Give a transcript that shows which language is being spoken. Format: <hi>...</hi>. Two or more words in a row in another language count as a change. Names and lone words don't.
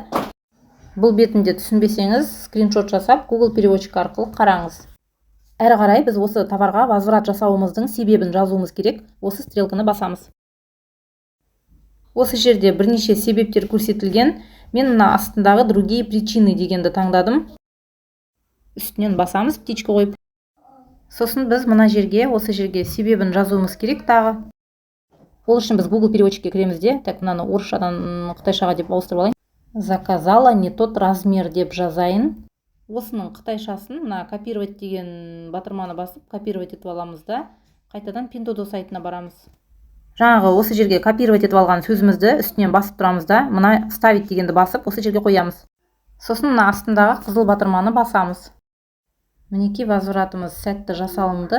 <kk>Бұл бетінде түсінбесеңіз, скриншот жасап Google переводчик арқылы қараңыз. Әрі қарай біз осы товарға возврат жасауымыздың себебін жазуымыз керек. Осы стрелканы басамыз. Осы жерде бірнеше себептер көрсетілген. Мен мына астындағы</kk> <ru>другие причины</ru> <kk>дегенді таңдадым. Үстінен басамыз, птичка қойып. Сосын біз мына жерге, осы жерге себебін жазуымыз керек тағы. Ол үшін біз Google переводчикке кіреміз де, так мынаны орысшадан қытайшаға деп ауыстырып алайын.</kk> <ru>Заказала не тот размер</ru> <kk>деп жазайын. Осының қытайшасын мына копировать деген батырманы басып, копировать етіп аламыз да, қайтадан Pinduoduo сайтына барамыз. Жаңағы осы жерге копировать етіп алған сөзімізді үстінен басып тұрамыз да, мына вставить дегенді басып, осы жерге қоямыз. Сосын мына астындағы қызыл батырманы басамыз. Мінекей возвратымыз сәтті жасалынды.</kk>